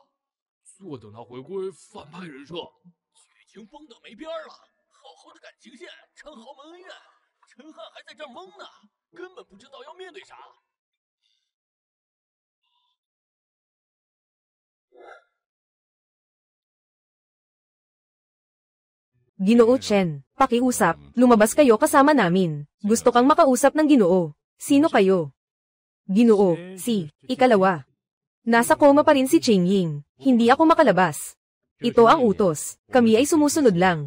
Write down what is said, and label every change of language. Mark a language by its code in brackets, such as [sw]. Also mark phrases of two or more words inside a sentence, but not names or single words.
[zh] 坐等他回归反派人设。剧情崩得没边了，好好的感情线成豪门恩怨，陈汉还在这儿懵呢，根本不知道要面对啥。 [tl] Ginoo Chen, pakiusap, lumabas kayo kasama namin. Gusto kang makausap ng Ginoo. Sino kayo? Ginoo, ikalawa. Nasa koma pa rin si Ching Ying. Hindi ako makalabas. Ito ang utos. Kami ay sumusunod lang.